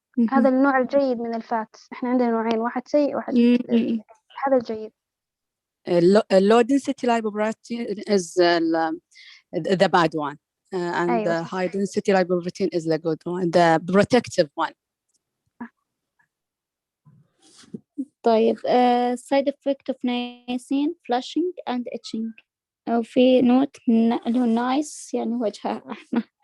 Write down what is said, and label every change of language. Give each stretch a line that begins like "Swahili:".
Arabic: هذا النوع الجيد من الفات. إحنا عندنا نوعين، واحد سيء واحد هذا الجيد.
English: low density lipoprotein is the bad one, and
Arabic: أيوة.
English: the high density lipoprotein is the good one, the protective one.
Arabic: طيب
English: side effect of niacin flushing and itching.
Arabic: أو في نوت اللي هو nice يعني وجهها أحمر.